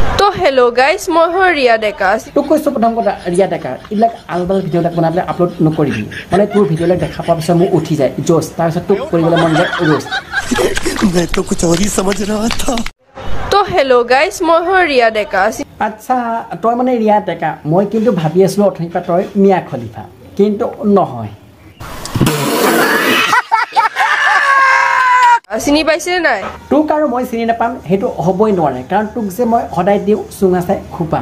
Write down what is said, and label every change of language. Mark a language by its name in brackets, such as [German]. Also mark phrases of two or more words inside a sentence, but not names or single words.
[English] hello guys, [Assamese] মই ৰিয়া ডেকা তোক কৈছো প্ৰথম কথা ৰিয়া ডেকা ইলাক আলবাল ভিডিঅ'বিলাক বনাবলৈ আপলোড নকৰিবি মানে তোৰ ভিডিঅ'বিলাক দেখা পোৱাৰ পিছত মোক উঠি যায় জোছ তাৰপিছত তোক কৰিবলৈ মন যায় ৰোষ্ট [Hindi] मैं तो कुछ और ही समझ रहा था [Assamese] তো [English] hello guys, [Assamese] মই ৰিয়া ডেকা আচ্ছা তই মানে ৰিয়া ডেকা মই কিন্তু ভাবি আছিলো অথনিপা তই মিয়া খলিফা কিন্তু নহয় চিনি পাইছে নাই তোক আৰু মই চিনি নাপাম সেইটো হ'বই নোৱাৰে কাৰণ তোক যে মই সদায় দিওঁ চুঙা চাই খোপা